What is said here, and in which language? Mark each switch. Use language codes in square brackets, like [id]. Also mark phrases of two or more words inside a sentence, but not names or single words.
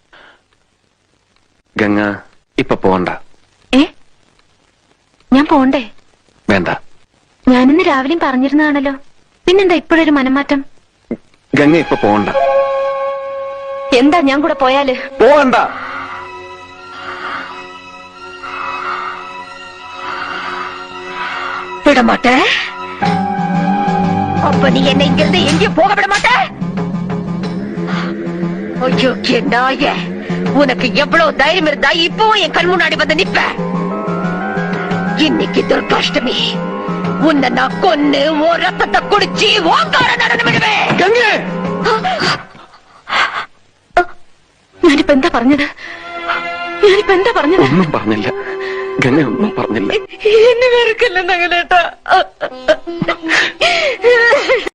[ml] ഗംഗ ഇപ്പൊ പോകണ്ട. ഞാൻ പോണ്ടേ? വേണ്ട. ഞാനിന്ന് രാവിലെയും പറഞ്ഞിരുന്നതാണല്ലോ. പിന്നെന്താ ഇപ്പോഴൊരു മനംമാറ്റം? ഗംഗ ഇപ്പൊ പോകണ്ട. എന്താ ഞാൻ കൂടെ പോയാല്? പോകണ്ട. [ta] விடமாட்டே. அப்ப நீ என்ன இங்கிருந்து எங்கேயும் போக விட மாட்டே. ஐயோ நாய, உனக்கு எவ்வளவு தைரியம் இருந்தா இப்பவும் என் கண் முன்னாடி வந்து நிப்ப? இன்னைக்கு துர்காஷ்டமி. உன்னை நான் கொன்னு ஓ ரத்தத்தை குடிச்சு ஓங்கார நடந்து விடுவேன். [ml] ഞാനിപ്പോ എന്താ പറഞ്ഞത്? ഒന്നും പറഞ്ഞില്ല. ഗംഗ ഒന്നും പറഞ്ഞില്ല. എന്നെ വെറുക്കല്ല നഗലേട്ടാ.